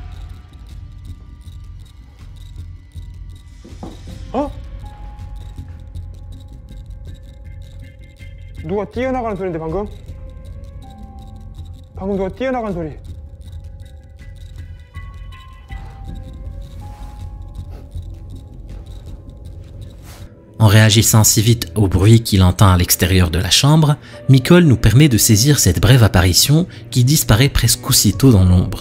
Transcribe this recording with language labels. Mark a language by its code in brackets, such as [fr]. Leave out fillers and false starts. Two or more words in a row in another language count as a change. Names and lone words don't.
[ko] 어? 누가 뛰어나가는 소리인데 방금? 방금 누가 뛰어나가는 소리. [fr] En réagissant si vite au bruit qu'il entend à l'extérieur de la chambre, Mikol nous permet de saisir cette brève apparition qui disparaît presque aussitôt dans l'ombre.